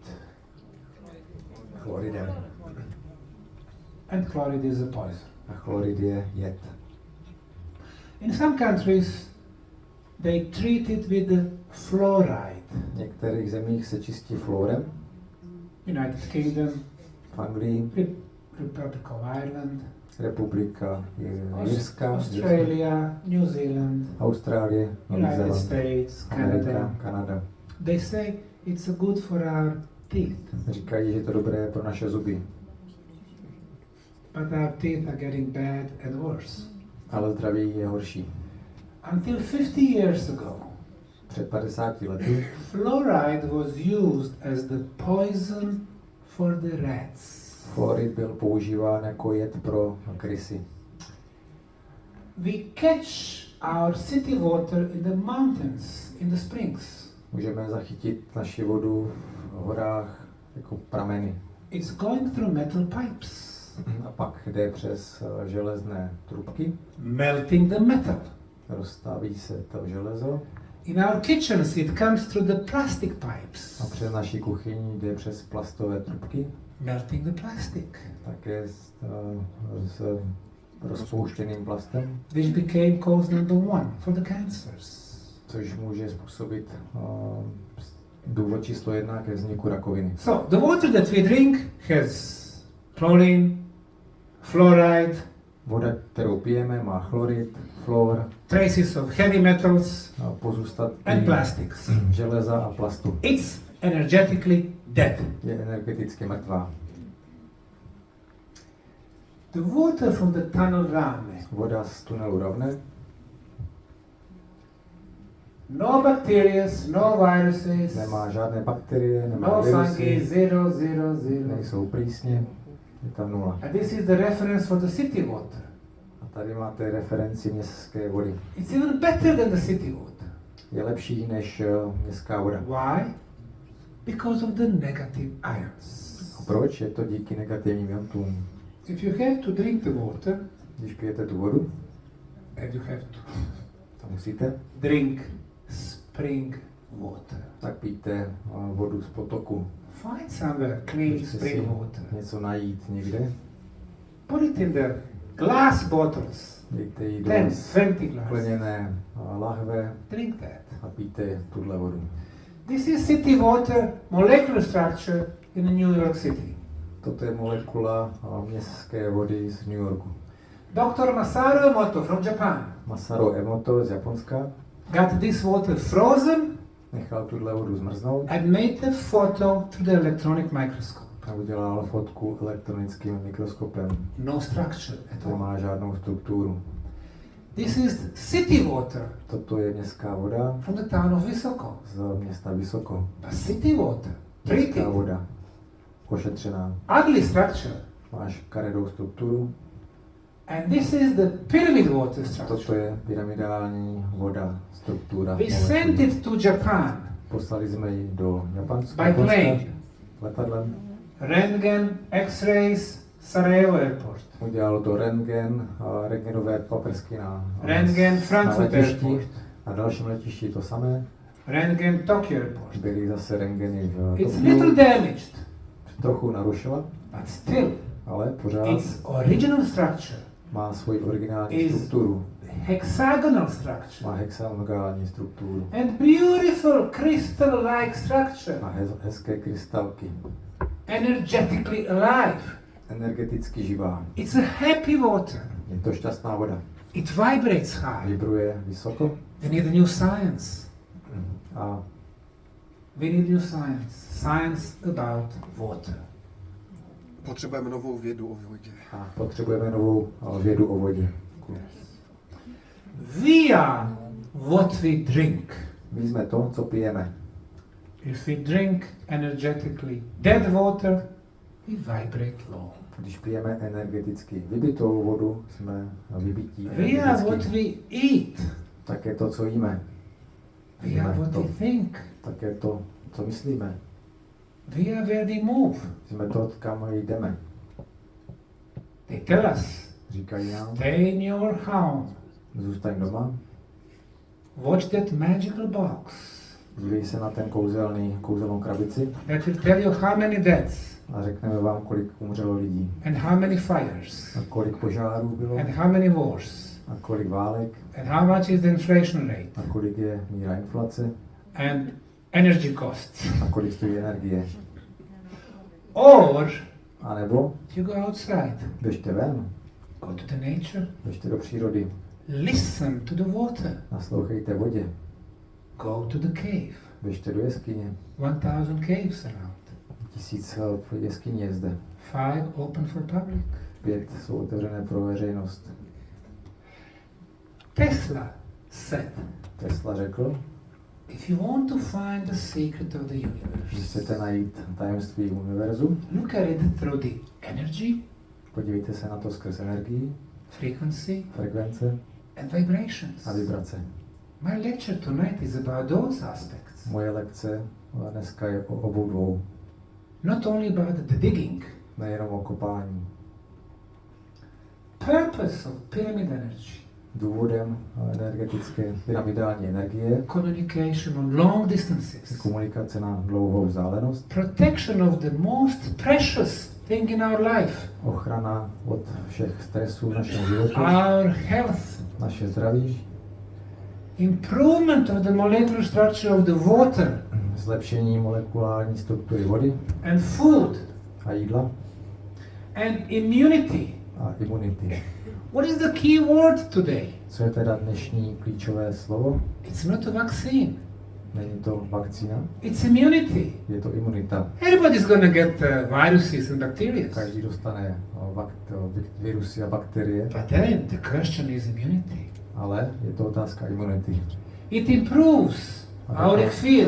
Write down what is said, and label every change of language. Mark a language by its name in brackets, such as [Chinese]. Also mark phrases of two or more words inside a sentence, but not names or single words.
[Czech] chloridem. [English] And chloride is a poison. [Czech] A chlorid je jed. [English] In some countries, they treat it with the fluoride. [Czech] V některých zemích se čistí fluorem, [English] United Kingdom, [Czech] v Anglii, [English] Republic of Ireland, [Czech] Republika Jirska, [English] Australia, New Zealand, [Czech] Austrálie, Nový [English] United [Czech] Zéland, [English] States, [Czech] Amerika, [English] Canada. [Czech] Kanada. [English] They say it's good for our teeth, [Czech] Říkají, že to dobré pro naše zuby, [English] but our teeth are getting bad and worse. [Czech] ale zdraví je horší. [English] Until 50 years ago, [Czech] Před 50 lety [English] fluoride was used as the poison for the rats. [Czech] fluorid byl používán jako jed pro krysy. [English] We catch our city water in the mountains, in the springs. [Czech] Můžeme zachytit naši vodu v horách jako prameny. [English] It's going through metal pipes, [Czech] A pak jde přes železné trubky, [English] melting the metal. [Czech] rozstaví se to železo [English] In our kitchens, it comes through the plastic pipes, [Czech] a přes naší kuchyni jde přes plastové trubky, [English] melting the plastic, [Czech] také s rozpouštěným plastem, [English] which became cause number 1 for the cancers. [Czech] což může způsobit důvod číslo 1 ke vzniku rakoviny. [English] So, the water that we drink has chlorine, fluoride, [Czech] Voda, kterou pijeme, má chlorid, fluor, [English] traces of heavy metals, [Czech] pozůstatky [English] and plastics. [Czech] železa a plastu. [English] It's energetically dead. [Czech] Je energeticky mrtvá. [English] The water from the tunnel Rame, [Czech] Voda z tunelu Ravne, [English] no bacteria, no viruses, [Czech] nemá žádné bakterie, nemá [English] no fungi, [Czech] virusy, [English] 0, 0, 0. [Czech] nejsou plísně, je tam 0. [English] And this is the reference for the city water. [Czech] A tady máte referenci městské vody. [English] It's even better than the city water. [Czech] Je lepší než městská voda. [English] Why? Because of the negative ions. [Czech] A proč? Je to díky negativním ionům. [English] If you have to drink the water, [Czech] Když pijete tu vodu, [English] and you have to [Czech] to musíte, [English] drink spring water. [Czech] tak pijte vodu z potoku. [English] Find somewhere clean [Czech] Můžete si [English] spring water. [Czech] něco najít někde, [English] Put it in the glass bottles. [Czech] dejte ji do [English] 10, 20 glasses. [Czech] skleněné lahve [English] Drink that. [Czech] a pijte tuhle vodu. [English] This is city water molecular structure in New York City. [Czech] Toto je molekula městské vody z New Yorku. [English] Dr. Masaru Emoto from Japan [Czech] Masaru Emoto z Japonska [English] got this water frozen [Czech] nechal tuhle vodu zmrznout [English] and made the photo through the electronic microscope. [Czech] a udělal fotku elektronickým mikroskopem. [English] No structure at all. [Czech] Nemá žádnou strukturu. [English] This is city water [Czech] Toto je městská voda [English] from the town of Visoko. [Czech] z města Vysoko. [English] But city water, [Czech] Městská [English] treated, [Czech] voda, ošetřená. [English] ugly structure. [Czech] Máš karedou strukturu. [English] And this is the pyramid water [Czech] Toto [English] structure. [Czech] je pyramidální voda, struktura. [English] We sent [Czech] molekuly. [English] it to Japan [Czech] Poslali jsme ji do Japonska [English] by plane. [Czech] letadlem. [English] Röntgen, X-rays, Sarajevo airport. [Czech] Udělalo to rentgen, rentgenové paprsky na [English] Röntgen, Frankfurt [Czech] letišti. [English] airport. [Czech] Na dalším letišti to samé. [English] Röntgen, Tokyo airport. [Czech] Byly zase rentgeny v [English] It's [Czech] Tokiu. [English] little damaged, [Czech] Trochu narušila, [English] but still, [Czech] ale pořád [English] its original structure [Czech] má svoji originální [English] is [Czech] strukturu. [English] hexagonal structure [Czech] Má hexagonální strukturu. [English] and beautiful crystal-like structure, [Czech] Má hezké krystalky. [English] energetically alive. [Czech] Energeticky živá. [English] It's a happy water. [Czech] Je to šťastná voda. [English] It vibrates high. [Czech] Vibruje vysoko [English] We need a new science. [Czech] a [English] We need new science. Science about water. [Czech] Potřebujeme novou vědu o vodě. potřebujeme novou vědu o vodě. [English] We are what we drink. [Czech] My jsme to, co pijeme. [English] If we drink energetically dead water, we vibrate low. [Czech] Když pijeme energeticky vybitou vodu, jsme vybití [English] We are what [Czech] energeticky. [English] we eat. [Czech] Tak je to, co jíme. [English] We are what we think. [Czech] Tak je to, co myslíme. [English] We are where we move. [Czech] Jsme to, kam jdeme. [English] They tell us, [Czech] Říkají nám, [English] stay in your home. [Czech] zůstaň doma, [English] Watch that magical box. [Czech] dívej se na ten kouzelnou krabici [English] That will tell you how many deaths [Czech] a řekneme vám, kolik umřelo lidí. [English] and how many fires [Czech] A kolik požárů bylo [English] and how many wars [Czech] a kolik válek [English] and how much is the inflation rate [Czech] a kolik je míra inflace [English] and energy costs. [Czech] a kolik stojí energie. [English] Or [Czech] A nebo [English] you go outside, [Czech] běžte ven, [English] go to the nature, [Czech] běžte do přírody, [English] listen to the water, [Czech] naslouchejte vodě, [English] go to the cave. [Czech] běžte do jeskyně. [English] 1000 caves around. [Czech] 1000 jeskyní je zde. [English] 5 open for public. [Czech] 5 jsou otevřené pro veřejnost. [English] Tesla said, [Czech] Tesla řekl, [English] if you want to find the secret of the [Czech] že [English] universe, [Czech] chcete najít tajemství univerzu, [English] look at it through the energy, [Czech] podívejte se na to skrz energii, [English] frequency, [Czech] frekvence [English] and vibrations. [Czech] a vibrace. [English] My lecture tonight is about those aspects. [Czech] Moje lekce dneska je o obou dvou, [English] Not only about the digging. [Czech] nejenom o kopání. [English] Purpose of pyramid energy, [Czech] Důvodem energetické pyramidální energie [English] communication on long [Czech] je [English] distances, [Czech] komunikace na dlouhou vzdálenost, [English] protection of the most precious thing in our life, [Czech] ochrana od všech stresů v našem životu, [English] our health, [Czech] naše zdraví, [English] improvement of the molecular structure of the water [Czech] zlepšení molekulární struktury vody [English] and food [Czech] a jídla [English] and immunity. [Czech] a imunity. [English] What is the key word today? [Czech] Co je teda dnešní klíčové slovo? [English] It's not a vaccine. [Czech] Není to vakcína, [English] It's immunity. [Czech] je to imunita. [English] Everybody's going to get viruses and bacteria. [Czech] Každý dostane virusy a bakterie, [English] But then the question is immunity. [Czech] ale je to otázka imunity. [English] It improves auric field.